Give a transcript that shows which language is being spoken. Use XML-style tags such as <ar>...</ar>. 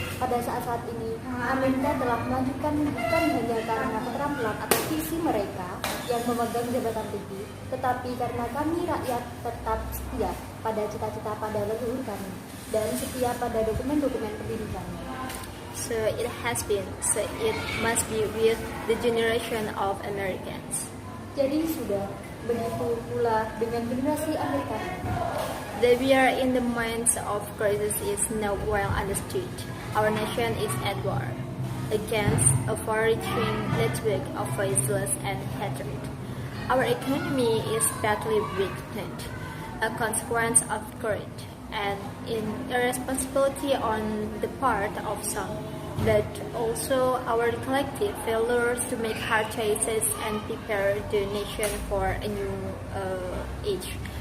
<id>Pada saat-saat ini, Amerika telah melanjutkan bukan hanya karena keterampilan atau visi mereka yang memegang jabatan tinggi, tetapi karena kami rakyat tetap setia pada cita-cita pada leluhur kami dan setia pada dokumen-dokumen pendidikan.</id> <en>So it has been, so it must be with the generation of Americans.</en> <id>Jadi sudah, begitu pula dengan generasi Amerika.</id> <en>That we are in the midst of crisis is now well understood. Our nation is at war against a far-reaching network of violence and hatred. Our economy is badly weakened, a consequence of courage and irresponsibility on the part of some, but also our collective failures to make hard choices and prepare the nation for a new age.</en>